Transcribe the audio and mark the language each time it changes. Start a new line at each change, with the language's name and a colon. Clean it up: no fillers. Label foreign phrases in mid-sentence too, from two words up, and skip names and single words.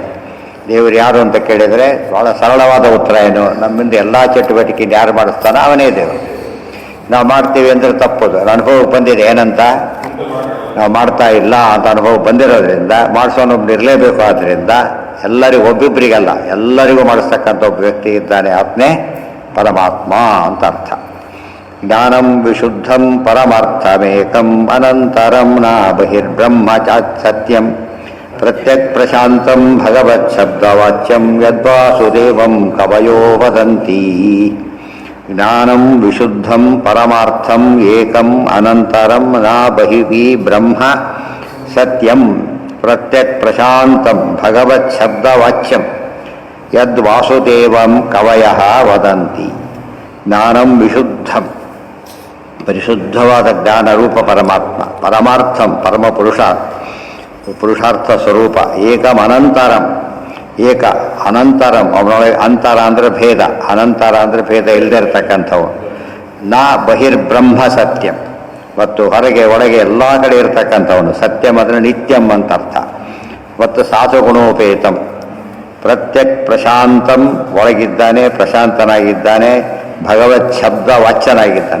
Kannada: ದೇವರು ಯಾರು ಅಂತ ಕೇಳಿದರೆ ಭಾಳ ಸರಳವಾದ ಉತ್ತರ ಏನು, ನಮ್ಮಿಂದ ಎಲ್ಲ ಚಟುವಟಿಕೆಯನ್ನು ಯಾರು ಮಾಡಿಸ್ತಾನೋ ಅವನೇ ದೇವರು. ನಾವು ಮಾಡ್ತೀವಿ ಅಂದರೆ ತಪ್ಪೋದು. ಅನುಭವಕ್ಕೆ ಬಂದಿದೆ ಏನಂತ, ನಾವು ಮಾಡ್ತಾ ಇಲ್ಲ ಅಂತ ಅನುಭವ ಬಂದಿರೋದ್ರಿಂದ ಮಾಡಿಸೋನೊಬ್ಬನು ಇರಲೇಬೇಕು. ಆದ್ದರಿಂದ ಎಲ್ಲರಿಗೂ ಒಬ್ಬೊಬ್ಬರಿಗಲ್ಲ ಎಲ್ಲರಿಗೂ ಮಾಡಿಸ್ತಕ್ಕಂಥ ಒಬ್ಬ ವ್ಯಕ್ತಿ ಇದ್ದಾನೆ, ಆತ್ಮೇ ಪರಮಾತ್ಮ ಅಂತ ಅರ್ಥ.
Sanskrit: ಜ್ಞಾನಂ ವಿಶುದ್ಧಂ ಪರಮಾರ್ಥಮೇಕಂ ಅನಂತರಂ ನ ಬಹಿರ್ಬ್ರಹ್ಮ ಸತ್ಯಂ ಪ್ರತ್ಯಕ್ ಪ್ರಶಾಂತಂ ಭಗವತ್ ಶಬ್ದವಾಚ್ಯಂ ಯದ್ವಾಸುದೇವಂ ಕವಯೋ ವದಂತಿ. ಜ್ಞಾನಂ ವಿಶುದ್ಧಂ ಪರಮಾರ್ಥಂ ಏಕಂ ಅನಂತರಂ ನ ಬಹಿಃ ಬ್ರಹ್ಮ ಸತ್ಯಂ ಪ್ರತ್ಯಕ್ ಪ್ರಶಾಂತಂ ಭಗವತ್ ಶಬ್ದವಾಚ್ಯಂ ಯದ್ವಾಸುದೇವಂ ಕವಯಃ ವದಂತಿ. ಜ್ಞಾನಂ ವಿಶುದ್ಧಂ
Kannada: ಪರಿಶುದ್ಧವಾದ ಜ್ಞಾನ ರೂಪ ಪರಮಾತ್ಮ, ಪರಮಾರ್ಥಂ ಪರಮ ಪುರುಷಾರ್ಥ ಸ್ವರೂಪ,
Sanskrit: ಏಕಂ ಅನಂತರಂ ಏಕ ಅನಂತರಂ
Kannada: ಅವನೊಳಗೆ ಅಂತರ ಅಂದರೆ ಭೇದ, ಅನಂತರ ಅಂದರೆ ಭೇದ ಇಲ್ಲದೆ ಇರತಕ್ಕಂಥವು.
Sanskrit: ನ ಬಹಿರ್ಬ್ರಹ್ಮ ಸತ್ಯಂ
Kannada: ಮತ್ತು ಹೊರಗೆ ಒಳಗೆ ಎಲ್ಲ ಕಡೆ ಇರತಕ್ಕಂಥವನು. ಸತ್ಯಂ ಅಂದರೆ ನಿತ್ಯಂ ಅಂತ ಅರ್ಥ. ಮತ್ತು
Sanskrit: ಸಾಧುಗುಣೋಪೇತಂ ಪ್ರತ್ಯಕ್ ಪ್ರಶಾಂತಂ
Kannada: ಒಳಗಿದ್ದಾನೆ, ಪ್ರಶಾಂತನಾಗಿದ್ದಾನೆ, ಭಗವತ್ ಶಬ್ದ ವಾಚ್ಯನಾಗಿದ್ದಾನೆ.